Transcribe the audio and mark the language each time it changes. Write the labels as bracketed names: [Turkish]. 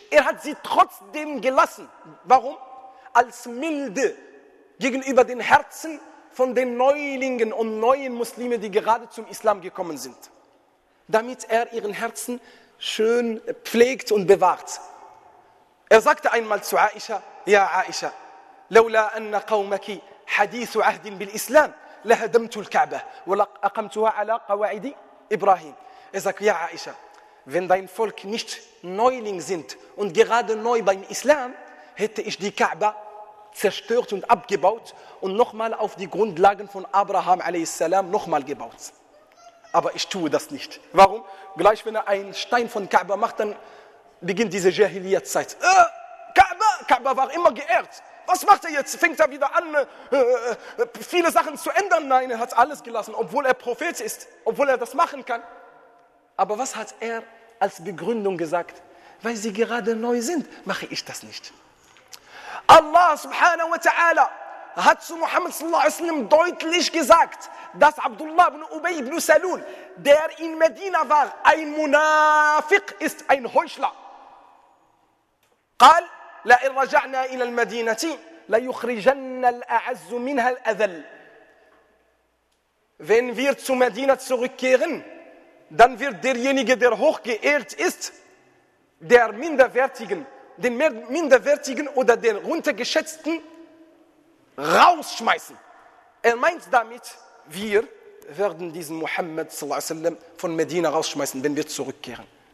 [German] Er hat sie trotzdem gelassen. Warum? Als Milde gegenüber den Herzen von den Neulingen und neuen Muslimen, die gerade zum Islam gekommen sind. Damit er ihren Herzen schön pflegt und bewahrt. Er sagte einmal zu Aisha, Ja Aisha, [Arabic] لولا أن قومك حديث عهد بالإسلام لهدمت الكعبة ولأقمتها على قواعد إبراهيم. [German] Er sagte, Ja Aisha, wenn dein Volk nicht Neuling sind und gerade neu beim Islam, hätte ich die Kaaba zerstört und abgebaut und nochmal auf die Grundlagen von Abraham a.s. nochmal gebaut. Aber ich tue das nicht. Warum? Gleich wenn er einen Stein von Kaaba macht, dann beginnt diese Jahiliyyah-Zeit. Kaaba war immer geehrt. Was macht er jetzt? Fängt er wieder an, viele Sachen zu ändern? Nein, er hat alles gelassen, obwohl er Prophet ist, obwohl er das machen kann. Aber was hat er als Begründung gesagt? Weil sie gerade neu sind, mache ich das nicht. Allah subhanahu wa ta'ala hat zu Muhammad sallallahu alaihi wasallam deutlich gesagt, dass Abdullah ibn Ubay ibn Salul, der in Medina war, ein Munafiq ist, ein Heuchler. [Arabic] قال لا إن رجعنا إلى المدينة ليخرجن الأعز منها الأذل. [German] Wenn wir zu Medina zurückkehren, dann wird derjenige, der hochgeehrt ist, der Minderwertigen, den Minderwertigen oder den Runtergeschätzten rausschmeißen. Er meint damit, wir werden diesen Muhammad von Medina rausschmeißen, wenn wir zurückkehren.